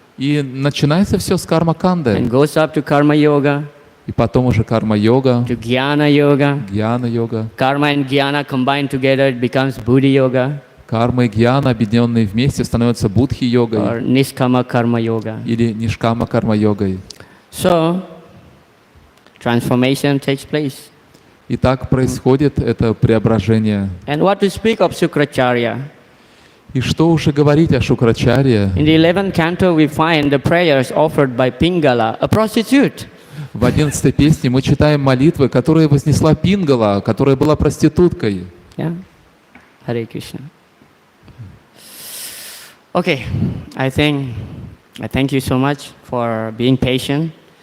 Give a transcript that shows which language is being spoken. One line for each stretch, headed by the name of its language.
Russian: И начинается все с карма-канды.
English: and goes up to Karma Yoga,
Russian: И потом уже карма-йога,
English: to Jnana Yoga.
Russian: гьяна-йога.
English: Karma and Jnana combined together, it becomes Buddhi Yoga
Russian: Карма и гьяна, объединенные вместе, становятся будхи-йогой
English: or Niskama Karma Yoga.
Russian: или нишкама-карма-йогой.
English: So, transformation takes place.
Russian: И так происходит это преображение.
English: And what to speak of Sukracharya?
Russian: И что уже говорить о Шукрачарье?
English: In the 11th canto, we find the prayers offered by Pingala, a prostitute.
Russian: В 11-й песне мы читаем молитвы, которые вознесла Пингала, которая была проституткой.
English: Yeah? Hare Krishna. Okay, I thank you so much for being patient.